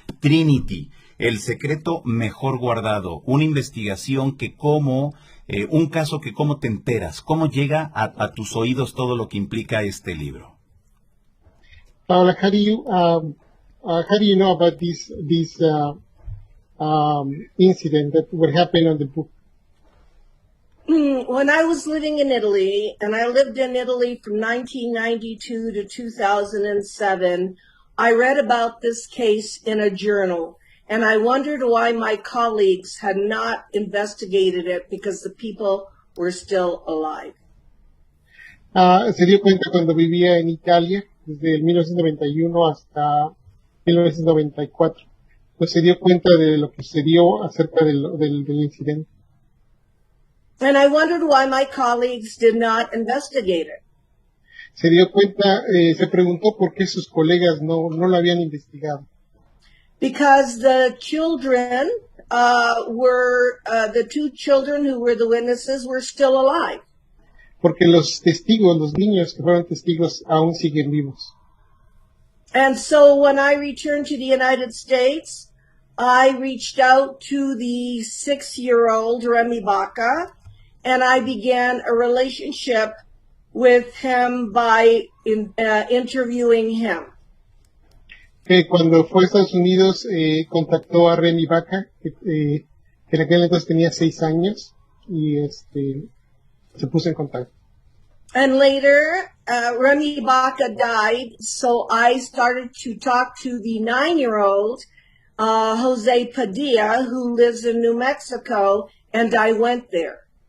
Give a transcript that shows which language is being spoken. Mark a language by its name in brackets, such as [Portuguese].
[Spanish] Trinity, el secreto mejor guardado, una investigación que un caso que cómo te enteras, cómo llega a tus oídos todo lo que implica este libro. [English] Paola, how do you know about this incident that what happened on the book? When I was living in Italy, and I lived in Italy from 1992 to 2007, I read about this case in a journal, and I wondered why my colleagues had not investigated it because the people were still alive. [Spanish] Se dio cuenta cuando vivía en Italia, desde el 1991 hasta 1994. Pues se dio cuenta de lo que sucedió acerca del incidente. [English] And I wondered why my colleagues did not investigate it. [Spanish] Se dio cuenta, se preguntó por qué sus colegas no lo habían investigado. [English] Because the children the two children who were the witnesses were still alive. [Spanish] Porque los testigos, los niños que fueron testigos aún siguen vivos. [English] And so when I returned to the United States, I reached out to the 6-year-old Remy Baca, and I began a relationship with him by interviewing him. [Spanish] Cuando fue a Estados Unidos, contactó a Remy Baca, que en aquel entonces tenía 6 años, y se puso en contacto. [English] And later, Remy Baca died, so I started to talk to the 9-year-old Jose Padilla, who lives in New Mexico, and I went there.